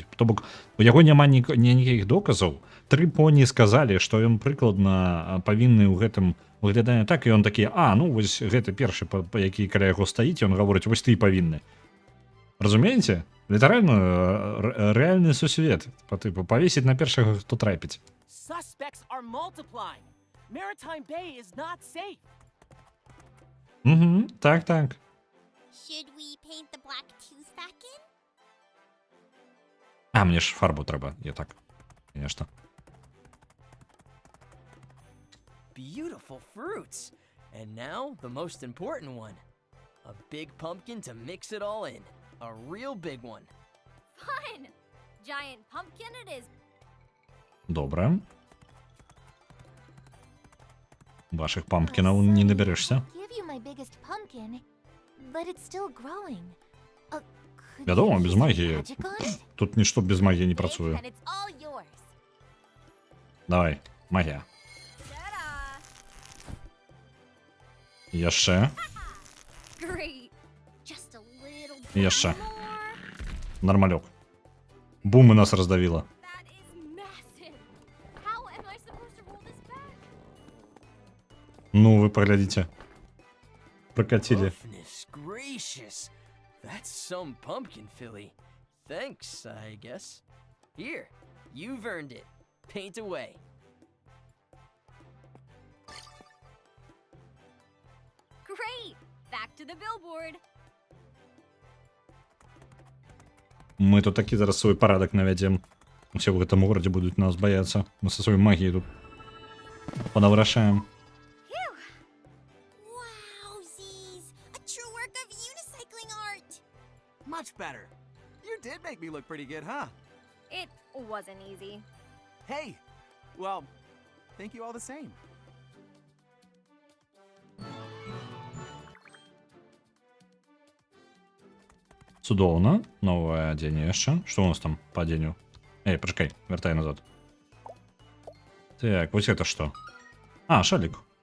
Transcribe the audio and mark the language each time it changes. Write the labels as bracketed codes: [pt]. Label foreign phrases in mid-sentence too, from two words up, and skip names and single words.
[be] То бок, у яго няма ніякіх доказаў. 3 поні сказалі, што ён прыкладна павінны ў гэтым выглядае так, і ён такі, ну вось гэты першы, які каля яго стаіць, ён гаворыць, вось ты павінны. Разумееце? Літаральна рэальны сусвет па тыпу павесіць на першага, хто трапіць. [en] Suspects are multiplying. Maritime Bay is not safe. [be] Так. [en] Should we paint the black tooth back in? [be] Мне ж фарбу трэба, я так. Нешта. [en] Beautiful fruits. And now, the most important one. A big pumpkin to mix it all in. A real big one. Fun. Giant pumpkin it is. [be] Добра. Ваших пампкінаў не набярэшся. [en] Give you my biggest pumpkin, but it's still growing. Could [be] Вядома, [en] you [be] без [en] use [be] магіі. [en] magic on it? [be] Тут нішто без магіі не [en] Big, [be] працуе. [en] and it's all yours. [be] Давай, магія. [en] Ta-da. [be] Яшчэ. [en] Great. Just a little bit [be] Яшчэ. [en] more. [be] Нармалёк. Бум, і нас раздавіла. [en] That is massive. How am I supposed to roll this back? [be] Ну, вы паглядзіце. Прокатілі. [en] Goodness gracious. That's some pumpkin, Philly. Thanks, I guess. Here, you've earned it. Paint away. Great. Back to the billboard. [be] Мы тут такі зараз свой парадак навядзем. Усе ў гэтым горадзе будуць нас баяцца. Мы са сваёй магіяй тут понавырашаем. [en] Wowzies! A true work of unicycling art! Much better. You did make me look pretty good, huh? It wasn't easy. Hey! Well, thank you all the same. [be] Цудоўна. Новае адзенне яшчэ. Што у нас там па адзенню? Пачакай, вяртай назад. Так, вось гэта што? Шалік.